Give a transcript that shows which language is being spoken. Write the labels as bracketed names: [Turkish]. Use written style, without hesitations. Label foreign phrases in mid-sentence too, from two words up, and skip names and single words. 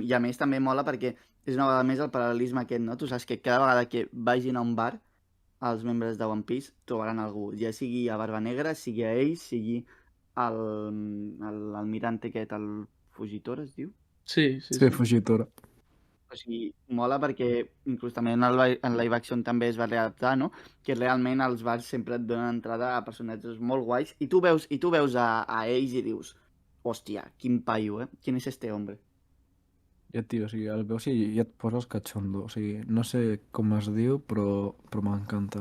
[Catalan] I a més també mola perquè és una vegada més el paral·lelisme aquest, no? Tu saps que cada vegada que vagin a un bar, els membres de One Piece trobaran algú, ja sigui a Barba Negra, sigui a ells, sigui l'almirante aquest, el Fugitora es diu? Sí. Fugitora. O sigui, mola perquè inclús també en live action també es va readaptar, no? Que realment els bars sempre et donen entrada a personatges molt guais i tu veus a ells i dius, hòstia, quin paio, Quin és [Spanish] este hombre? [Catalan] Ja, tio, o sigui, el veus i ja et poses catxondo. O sigui, no sé com es diu, però m'encanta.